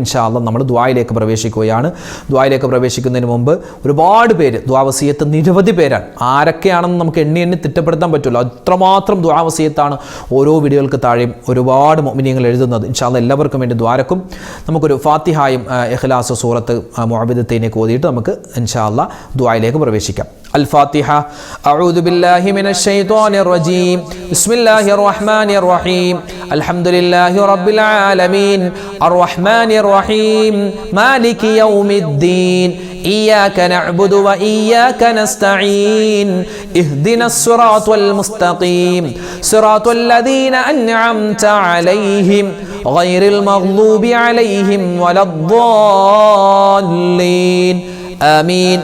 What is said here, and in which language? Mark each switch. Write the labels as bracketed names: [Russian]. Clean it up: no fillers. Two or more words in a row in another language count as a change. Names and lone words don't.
[Arabic] إن شاء الله [Malayalam] നമ്മൾ ദുആയിലേക്ക് പ്രവേശിക്കുകയാണ്. ദുആയിലേക്ക് പ്രവേശിക്കുന്നതിന് മുമ്പ് ഒരുപാട് പേര് ദുആ വസിയത്ത് നിരവധി പേരാണ്. ആരൊക്കെയാണെന്ന് നമുക്ക് എണ്ണി തിട്ടപ്പെടുത്താൻ പറ്റുമല്ലോ. അത്രമാത്രം ദുആ വസിയത്താണ് ഓരോ വീഡിയോകൾക്ക് താഴെയും ഒരുപാട് മുഅ്മിനീങ്ങൾ എഴുതുന്നത്. [Arabic] إن شاء الله [Malayalam] എല്ലാവർക്കും വേണ്ടി ദ്വാരക്കും. നമുക്കൊരു ഫാത്തിഹായും ഇഖ്ലാസ് സൂറത്ത് മുഅവ്വിദത്തൈനൊക്കെ ഓതിയിട്ട് നമുക്ക് [Arabic] إن شاء الله [Malayalam] ദുആയിലേക്ക് പ്രവേശിക്കാം. [Arabic] الفاتحة. أعوذ بالله من الشيطان الرجيم. بسم الله الرحمن الرحيم. الحمد لله رب العالمين الرحمن الرحيم مالك يوم الدين إياك نعبد وإياك نستعين اهدنا الصراط المستقيم صراط الذين أنعمت عليهم غير المغضوب عليهم ولا الضالين آمين.